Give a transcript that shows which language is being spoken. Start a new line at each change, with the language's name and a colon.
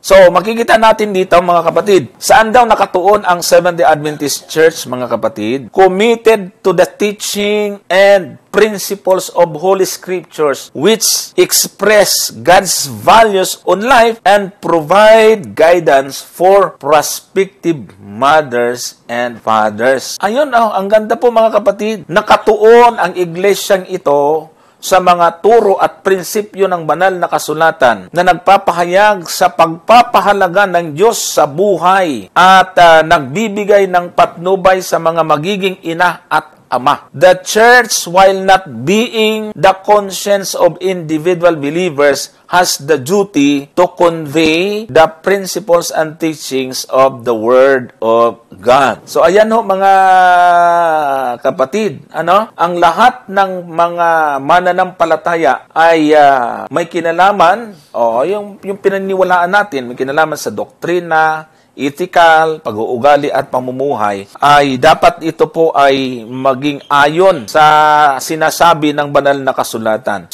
Filipino: So, makikita natin dito mga kapatid, saan daw nakatuon ang Seventh-day Adventist Church mga kapatid?
English: Committed to the teaching and principles of Holy Scriptures which express God's values on life and provide guidance for prospective mothers and fathers.
Filipino: Ayun, ang ganda po mga kapatid. Nakatuon ang iglesyang ito sa mga turo at prinsipyo ng banal na kasulatan na nagpapahayag sa pagpapahalaga ng Diyos sa buhay at nagbibigay ng patnubay sa mga magiging ina at ama.
English: The church, while not being the conscience of individual believers, has the duty to convey the principles and teachings of the Word of God.
Filipino: So, ayan ho mga kapatid, ang lahat ng mga mananampalataya ay may kinalaman, yung pinaniwalaan natin, may kinalaman sa doktrina, ethical, pag-uugali at pamumuhay, ay dapat ito po ay maging ayon sa sinasabi ng banal na kasulatan.